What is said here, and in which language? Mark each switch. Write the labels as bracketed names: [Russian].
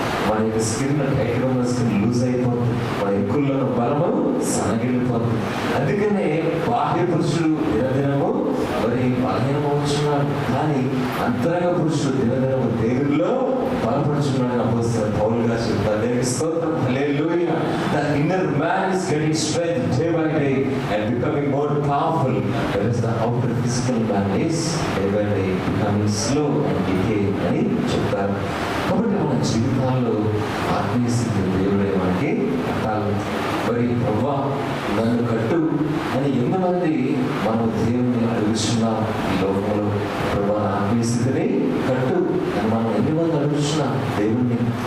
[Telugu] మన యొక్క స్కిన్ టైట్గా ఉన్న స్కిన్ లూజ్ అయిపోతుంది, మన ఎక్కుల్లో బలము సన్నగిల్లిపోతుంది. అందుకనే బాహ్య పురుషుడు దినదినము మరి బలహీనమవుతున్నారు, కానీ అంతరంగ పురుషుడు దినదినము దేవుల్లో బలపడుచున్నాడు అపోస్తలుడైన పౌలు గారు చెప్తారు. దేవునికి స్తోత్రం, హల్లెలూయా. [English] The inner man is getting strength day by day and becoming more powerful, whereas the outer physical man is day by day becoming slow and decaying [Telugu] అని చెప్తారు. కాబట్టి మన జీవితాల్లో ఆత్మీయ స్థితి దేవుడే మనకి కట్టాలి. మరి ప్రభువా నన్ను కట్టు అని ఎంతమంది మనం దేవుని అడుగుతున్నాం ఈ లోకంలో? ప్రభువా ఆత్మీయ స్థితిని కట్టు అని మనం ఎంతమంది అడుగుతున్నాం దేవుణ్ణి?